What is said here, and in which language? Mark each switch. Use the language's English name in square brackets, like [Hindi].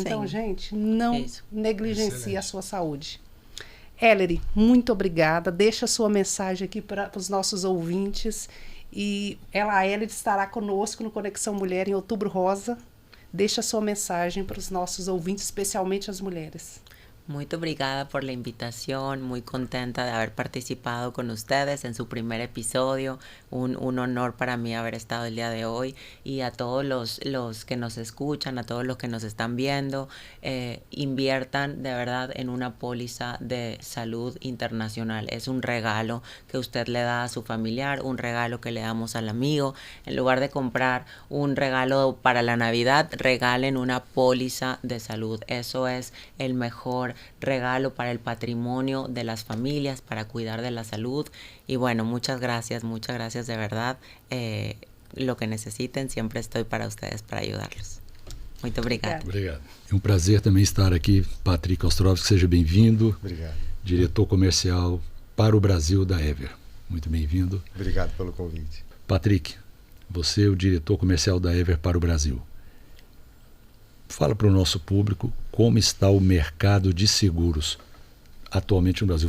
[Portuguese] Então, gente, não negligencie a sua saúde. Ellery, muito obrigada. Deixa a sua mensagem aqui para os nossos ouvintes. E a Ellery estará conosco no Conexão Mulher em Outubro Rosa. Deixa a sua mensagem para os nossos ouvintes, especialmente as mulheres. [Spanish] Muito obrigada por la invitación, muy contenta de haber participado con ustedes en su primer episodio, un honor para mí haber estado el día de hoy, y a todos los que nos escuchan, a todos los que nos están viendo, inviertan de verdad en una póliza de salud internacional. Es un regalo que usted le da a su familiar, un regalo que le damos al amigo. En lugar de comprar un regalo para la Navidad, regalen una póliza de salud. Eso es el mejor regalo para el patrimonio de las familias, para cuidar de la salud. Y bueno, muchas gracias de verdad. Lo que necesiten, siempre estoy para ustedes, para ayudarlos. [Portuguese] Muito obrigado. Obrigado. É um prazer também estar aqui. Patrick Ostrovsky, seja bem-vindo. Obrigado. Diretor comercial para o Brasil da Ever. Muito bem-vindo. Obrigado pelo convite. Patrick, você é o diretor comercial da Ever para o Brasil. Fala para o nosso público como está o mercado de seguros atualmente no Brasil.